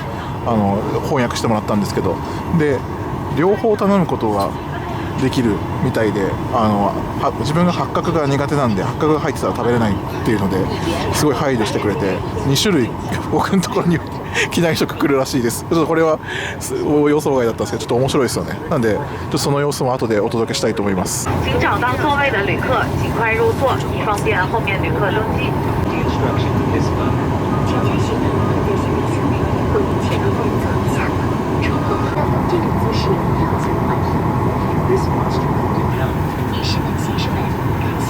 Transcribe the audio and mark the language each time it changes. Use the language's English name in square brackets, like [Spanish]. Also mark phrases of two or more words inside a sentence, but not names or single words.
[Japanese] 翻訳してもらったんですけど、で両方頼むことができるみたいで、自分が八角が苦手なんで、八角が入ってたら食べれないっていうのですごい配慮してくれて、2種類僕のところに機内食来るらしいです。ちょっとこれは予想外だったんですけど、ちょっと面白いですよね。なんでちょっとその様子も後でお届けしたいと思います。 [Chinese] 请找到座位的旅客尽快入座，以方便后面旅客登机。这种姿势要存话题。女士们、先生们，感谢。